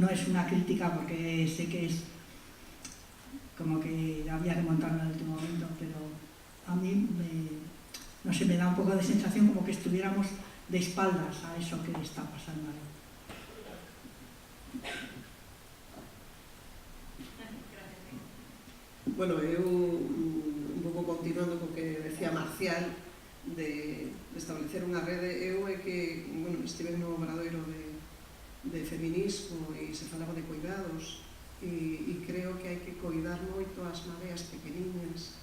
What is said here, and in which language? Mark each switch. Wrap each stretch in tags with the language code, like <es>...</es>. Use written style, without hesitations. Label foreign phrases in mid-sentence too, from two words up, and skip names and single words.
<es>No es una crítica porque sé que es como que había que montarlo en el último momento, pero a mí no sé, me da un poco de sensación como que estuviéramos de espaldas a eso que está pasando ahí. Bueno,</es> <gl>eu un pouco continuando co que decía Marcial de establecer unha rede, eu é que, bueno, estive no obradoiro de feminismo e se falaba de cuidados e creo que hai que coidar moito as mareas pequeniñas.</gl>